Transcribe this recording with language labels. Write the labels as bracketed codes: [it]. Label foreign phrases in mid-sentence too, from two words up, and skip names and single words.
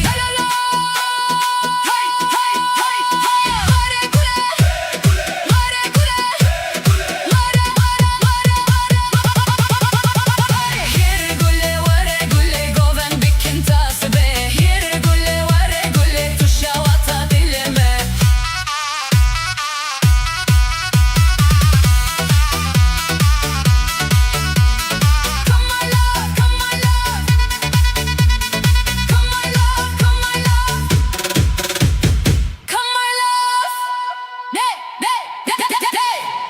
[ku] La la la. Hay, hay, hay, hay. Vare gule, vare gule, vare, vare, vare, vare. Here güle vare güle goven bikin tas be. Here güle vare güle tuşa vata dileme. [en] Come my love, come my love. Come my love, come my love. Come my love. Hey, hey, hey, hey.